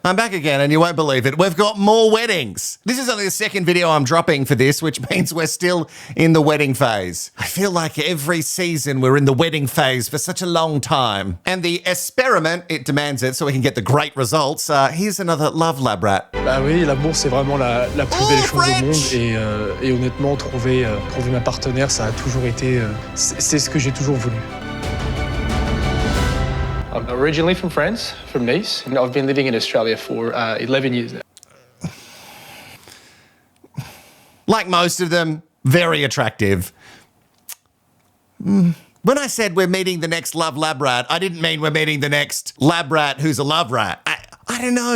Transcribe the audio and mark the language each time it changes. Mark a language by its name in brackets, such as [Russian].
[English] I'm back again and you won't believe it. We've got more weddings. This is only the second video I'm dropping for this, which means we're still in the wedding phase. I feel like every season we're in the wedding phase for such a long time. And the experiment, it demands it so we can get the great results. Here's another love lab rat. [French] Bah oui, l'amour c'est vraiment la plus belle chose au monde et honnêtement trouver ma partenaire ça a toujours été c'est ce que j'ai toujours voulu. [English] I'm originally from France, from Nice, and I've been living in Australia for 11 years now. Like most of them, very attractive. When I said we're meeting the next love lab rat, I didn't mean we're meeting the next lab rat who's a love rat. I don't know.